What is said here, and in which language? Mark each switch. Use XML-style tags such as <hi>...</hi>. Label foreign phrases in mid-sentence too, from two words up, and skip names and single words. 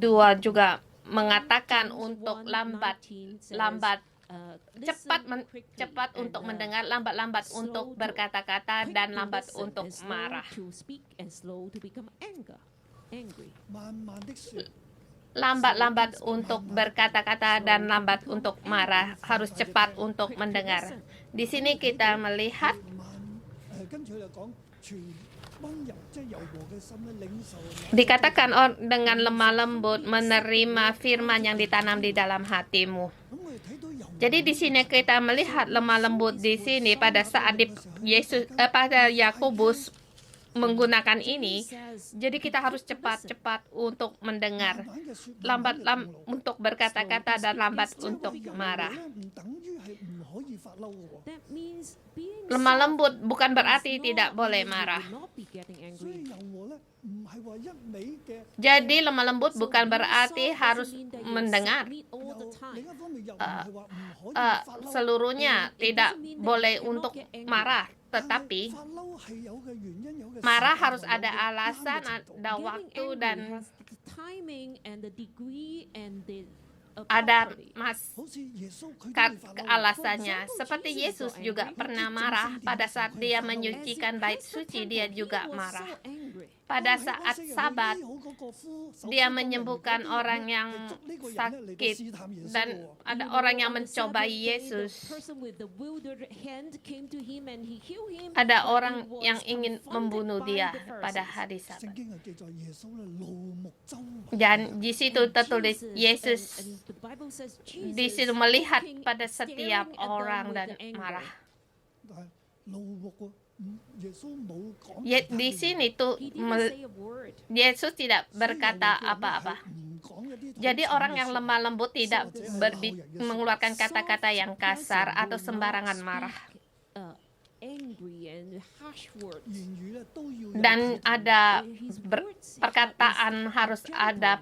<id>2 juga mengatakan untuk cepat untuk mendengar, lambat-lambat untuk berkata-kata, dan lambat untuk marah.</id> <yue>慢慢的説，</yue> <id>Lambat-lambat untuk berkata-kata dan lambat untuk marah, harus cepat untuk mendengar. Di sini kita melihat</id> <yue>跟住佢就講全温柔，即係柔和嘅心咧，領受</yue> <id>dikatakan dengan lemah lembut menerima firman yang ditanam di dalam hatimu.</id> <yue>咁我哋睇到柔和</yue> <id>Jadi di sini kita melihat lemah lembut di sini pada saat pada Yakobus menggunakan ini. Jadi kita harus cepat-cepat untuk mendengar,</id> <yue>慢嘅説，</yue> <id>lambat untuk berkata-kata dan lambat untuk marah.</id> <yue>唔等於係唔可以嬲嘅喎。</yue> <en>That means being</en> <id>Lemah lembut</id> <en>soft</en> <id>bukan berarti</id> <en>does</en> <id>tidak</id> <en>not</en> <id>boleh</id> <en>mean you</en> <id>marah.</id> <en>will not be getting</en> <yue>所以</yue> <en>angry.</en> <yue>柔和咧，唔係話一味嘅。</yue> <id>Jadi lemah lembut</id> <en>So</en> <id>bukan</id> <en>being</en> <id>berarti</id> <en>soft</en> <id>harus</id> <en>doesn't mean that you</en> <id>mendengar.</id> <en>submit all the</en> <yue>又</yue> <en>time.</en> <yue>另一方面又唔係話唔可以 Eh, 發嬲。</yue> <id>seluruhnya</id> <en>It</en> <id>tidak</id> <en>doesn't mean that</en> <id>boleh</id> <en>you cannot</en> <id>untuk</id> <en>get angry.</en> <id>marah,</id> <yue>但係</yue> <id>tetapi</id> <yue>發嬲係有嘅原因，有嘅時</yue> <id>marah</id> <yue>間</yue> <id>harus</id> <yue>同有</yue> <id>ada</id> <yue>嘅啱嘅</yue> <id>alasan,</id> <yue>程度。</yue> <id>ada</id> <en>Getting</en> <id>waktu</id> <en>angry</en> <id>dan</id> <en>has the timing and the degree and the</en> <id>ada</id> <en>property.</en> <yue>好似耶穌佢都 kat 會發嬲。</yue> <id>alasannya.</id> <en>For example,</en> <id>Seperti</id> <en>Jesus</en> <id>Yesus</id> <en>got</en> <id>juga</id> <en>angry.</en> <id>pernah marah pada saat dia</id> <en>As in</en> <id>menyucikan bait</id> <en>Christ the</en> <id>suci,</id> <en>temple,</en> <id>dia</id> <en>he</en> <id>juga</id> <en>was</en> <id>marah.</id> <en>so angry.</en> <id>Pada saat Sabat, dia menyembuhkan orang yang sakit dan ada orang yang mencobai Yesus. Ada orang yang ingin membunuh dia pada hari Sabat.</id> <yue>聖經係記載耶穌咧怒目周圍。</yue> <id>Dan di situ tertulis Yesus di situ melihat pada setiap orang dan marah.</id> <yue>但係怒目喎，耶穌冇講。</yue> <id>Di sini tuh Yesus tidak berkata apa-apa. Jadi orang yang lemah lembut tidak mengeluarkan kata-kata yang kasar atau sembarangan marah. Dan ada perkataan harus ada</id>